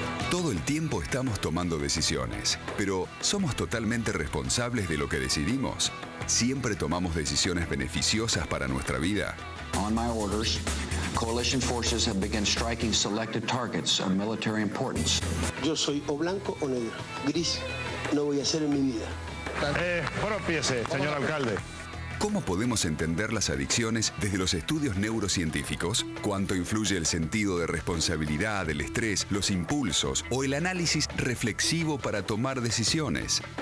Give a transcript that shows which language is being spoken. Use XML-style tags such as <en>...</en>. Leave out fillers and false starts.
<es>Todo el tiempo estamos tomando decisiones, pero ¿somos totalmente responsables de lo que decidimos? ¿Siempre tomamos decisiones beneficiosas para nuestra vida?</es> <en>On my orders, coalition forces have begun striking selected targets of military importance.</en> <es>Yo soy o blanco o negro. Gris no voy a ser en mi vida. Propiese, señor alcalde. ¿Cómo podemos entender las adicciones desde los estudios neurocientíficos? ¿Cuánto influye el sentido de responsabilidad, el estrés, los impulsos o el análisis reflexivo para tomar decisiones?</es>